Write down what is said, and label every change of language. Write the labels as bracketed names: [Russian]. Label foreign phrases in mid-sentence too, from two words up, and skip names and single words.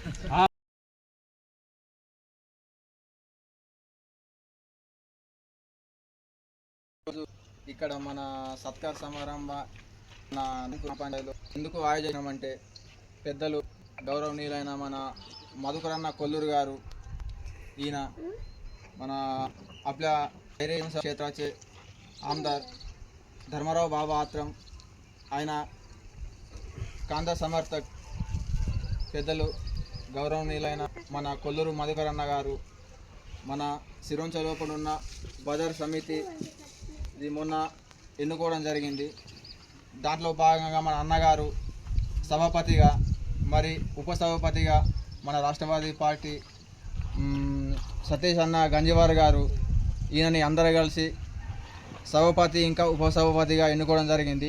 [Telugu] ఇక్కడ మన సత్కార సమారంభ పంచాయతీలో ఎందుకు ఆయోజనమంటే పెద్దలు గౌరవనీయులైన మన మధుకరన్న కొల్లూరు గారు, ఈయన మన [Marathi] आपल्या क्षेत्राचे आमदार धर्मराव बाबा आत्रम, [Telugu] ఆయన కాందా సమర్థక్ పెద్దలు గౌరవనీయులైన మన కొల్లూరు మధుకరన్న గారు, మన సిరోంచ లోపల ఉన్న బజార్ సమితి ఇది మొన్న ఎన్నుకోవడం జరిగింది। దాంట్లో భాగంగా మన అన్నగారు సభాపతిగా మరి ఉపసభాపతిగా మన రాష్ట్రవాది పార్టీ సతీష్ అన్న గంజివార్ గారు, ఈయనని అందరూ కలిసి సభాపతి ఇంకా ఉపసభాపతిగా ఎన్నుకోవడం జరిగింది।